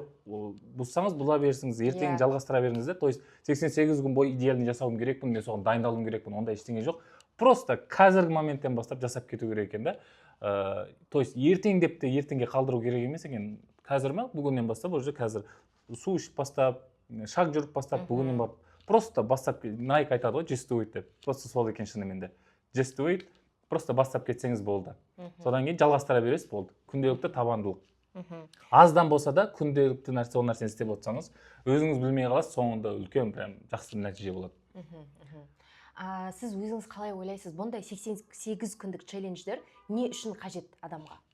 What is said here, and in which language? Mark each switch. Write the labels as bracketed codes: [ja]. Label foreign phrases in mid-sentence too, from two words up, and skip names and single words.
[kk] Бұзсаңыз бұза берсіңіз, ертең жалғастыра беріңіз де. [ru] То есть [kk] 88 күн бойы идеальный жасауым керекпін, мен соған дайындалуым керекпін. Онда ештеңе жоқ. Просто қазіргі моменттен бастап жасап кету керек екен да. [ru] То есть [kk] ертең деп те ертеңге қалдыру керек емес екен. Қазір ма? Бүгіннен бастап уже қазір су ішіп бастап, шаг жүріп бастап, бүгіннен барып просто бастап, Nike айтады ғой, [en] just do it деп. [kk] Просто сол екен шынымен де. [en] Just do it, [kk] просто бастап кетсеңіз болды. Содан кейін жалғастыра бересіз, болды. Күнделікті табандылық. Аздан болса да күнделікті нәрсе, ол нәрсені істеп отырсаңыз, өзіңіз білмей қаласыз, соңында үлкен прям жақсы нәтиже болады. Сіз өзіңіз қалай ойлайсыз? Бұндай 88 күндік челлендждер не үшін қажет адамға?